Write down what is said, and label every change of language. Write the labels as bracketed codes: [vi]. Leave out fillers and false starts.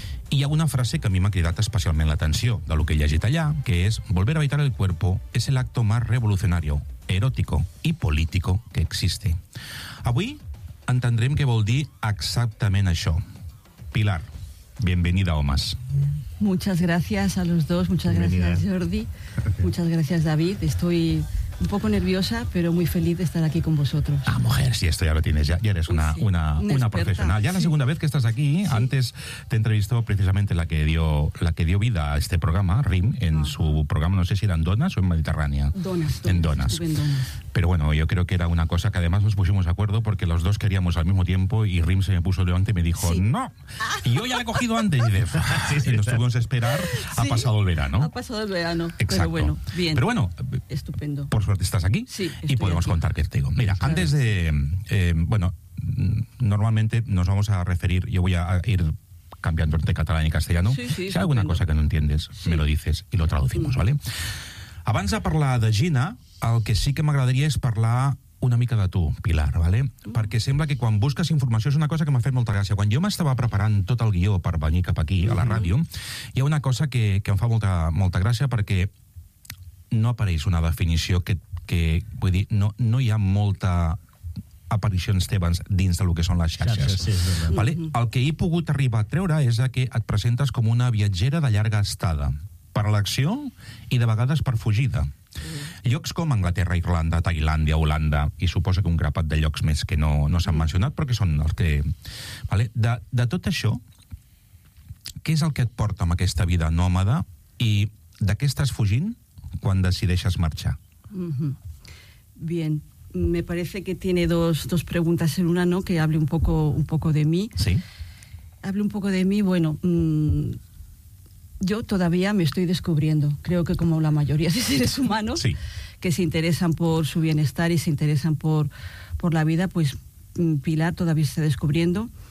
[ca] I hi ha una frase que a mi m'ha cridat especialment l'atenció de lo que he llegit allà, que és: [es] volver a habitar el cuerpo es el acto más revolucionario, erótico y político que existe. [ca] Avui entendrem què vol dir exactament això. [es] Pilar, bienvenida a Homes. Muchas gracias a los dos, muchas gracias Jordi, muchas gracias David, estoy... un poco nerviosa, pero muy feliz de estar aquí con vosotros. Ah, mujer, sí, esto ya lo tienes, ya eres una profesional. Ya la segunda vez que estás aquí, antes te entrevistó precisamente la que dio vida a este programa, RIM, en su programa, no sé si era en Donas o en Mediterránea. Donas. Pero bueno, yo creo que era una cosa que además nos pusimos de acuerdo porque los dos queríamos al mismo tiempo y RIM se me puso delante y me dijo, no, y yo ya la he cogido antes. Y nos tuvimos a esperar, ha pasado el verano. Exacto. Pero bueno, bien. Pero bueno, estupendo. Por suerte estás aquí, sí, y podemos contar qué te digo. Mira, claro, antes de... bueno, normalmente nos vamos a referir... Yo voy a ir cambiando entre catalán y castellano. Sí, sí, si hay alguna cosa que no entiendes, me lo dices y lo traducimos, ¿vale? [ca] Abans de parlar de Gina, el que sí que m'agradaria és parlar una mica de tu, Pilar, ¿vale? Perquè sembla que quan busques informació és una cosa que m'ha fet molta gràcia. Quan jo m'estava preparant tot el guió per venir cap aquí, a la ràdio, hi ha una cosa que em fa molta, molta gràcia perquè... no apareix una definició que vull dir, no hi ha molta aparició Estebans dins de lo que són les xarxes. Sí, vale? El que he pogut arribar a treure és que et presentes com una viatgera de llarga estada, per l'acció i de vegades per fugida. Llocs com Anglaterra, Irlanda, Tailàndia, Holanda, i suposo que un grapat de llocs més que no s'han mencionat, però que són els que... Vale? De tot això, què és el que et porta amb aquesta vida nòmada i de què estàs fugint quan decideixes marxar? [es] Bien, me parece que tiene dos preguntas en una, ¿no? Que hable un poco de mí. Sí. Hable un poco de mí, bueno, yo todavía me estoy descubriendo. Creo que como la mayoría de seres humanos que se interesan por su bienestar y se interesan por la vida, pues Pilar todavía se está descubriendo.